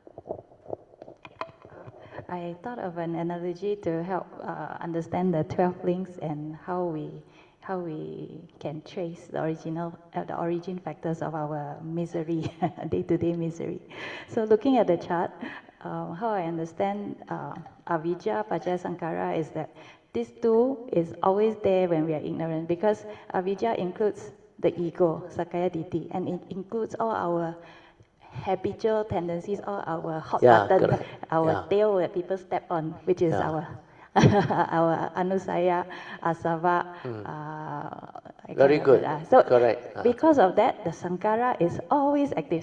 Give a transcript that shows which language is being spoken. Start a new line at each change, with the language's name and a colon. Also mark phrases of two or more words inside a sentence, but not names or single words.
English: I thought of an analogy to help understand the 12 links and how we can trace the origin factors of our misery, day-to-day misery. So looking at the chart, how I understand
Pali: avijja, paccaya sankhara
English: is that this two is always there when we are ignorant, because avijja includes the ego,
Pali: sakkaya ditthi,
English: and it includes all our habitual tendencies, all our hot button, correct. our tail that people step on, which is our our
Pali: anusaya, asava.
English: Very good. So Correct. because of that, the sankhara is always active.